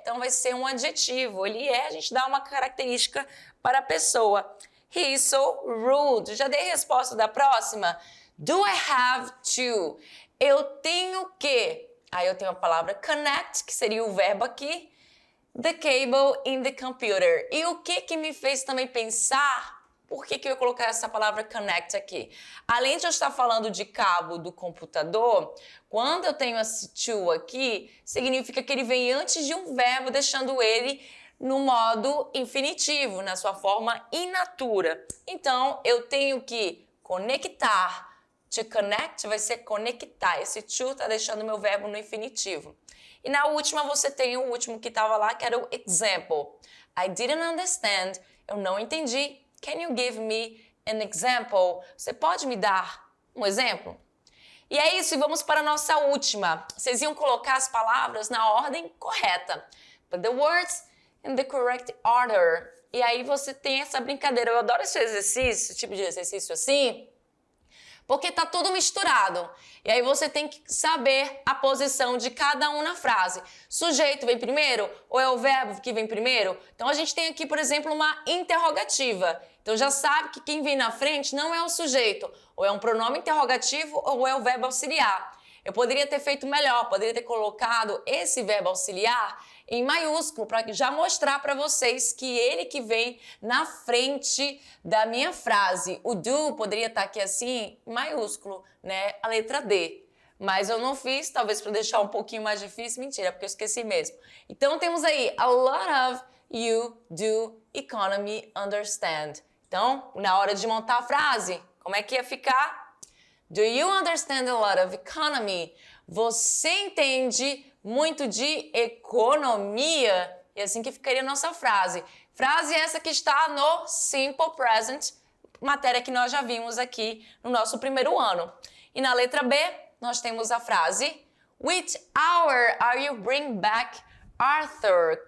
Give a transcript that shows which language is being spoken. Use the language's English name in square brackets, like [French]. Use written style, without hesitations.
[Portuguese] Então vai ser um adjetivo. Ele é, a gente dá uma característica para a pessoa. [English] He is so rude. [Portuguese] Já dei a resposta da próxima? [English] Do I have to? [Portuguese] Eu tenho que. Aí eu tenho a palavra connect, que seria o verbo aqui. [English] The cable in the computer. [Portuguese] E o que me fez também pensar, por que eu ia colocar essa palavra connect aqui? Além de eu estar falando de cabo do computador, quando eu tenho esse to aqui, significa que ele vem antes de um verbo, deixando ele no modo infinitivo, na sua forma in natura. Então, eu tenho que conectar. [English] To connect [Portuguese] vai ser conectar. Esse to está deixando o meu verbo no infinitivo. E na última você tem o último que estava lá, que era o example. [English] I didn't understand. [Portuguese] Eu não entendi. [English] Can you give me an example? [Portuguese] Você pode me dar um exemplo? E é isso, e vamos para a nossa última. Vocês iam colocar as palavras na ordem correta. [English] Put the words in the correct order. [Portuguese] E aí você tem essa brincadeira. Eu adoro esse exercício, tipo de exercício assim, porque tá tudo misturado. E aí você tem que saber a posição de cada um na frase. Sujeito vem primeiro ou é o verbo que vem primeiro? Então a gente tem aqui, por exemplo, uma interrogativa. Então já sabe que quem vem na frente não é o sujeito, ou é um pronome interrogativo ou é o verbo auxiliar. Eu poderia ter feito melhor, poderia ter colocado esse verbo auxiliar em maiúsculo para já mostrar para vocês que ele que vem na frente da minha frase. O do poderia estar aqui assim, em maiúsculo, né? A letra D. Mas eu não fiz, talvez para deixar um pouquinho mais difícil. Mentira, porque eu esqueci mesmo. Então temos aí a lot of, you, do, economy, understand. Então, na hora de montar a frase, como é que ia ficar? [English] Do you understand a lot of economy? [Portuguese] Você entende muito de economia? E assim que ficaria a nossa frase. Frase essa que está no Simple Present, matéria que nós já vimos aqui no nosso primeiro ano. E na letra B, nós temos a frase [English] Which hour are you bring back Arthur?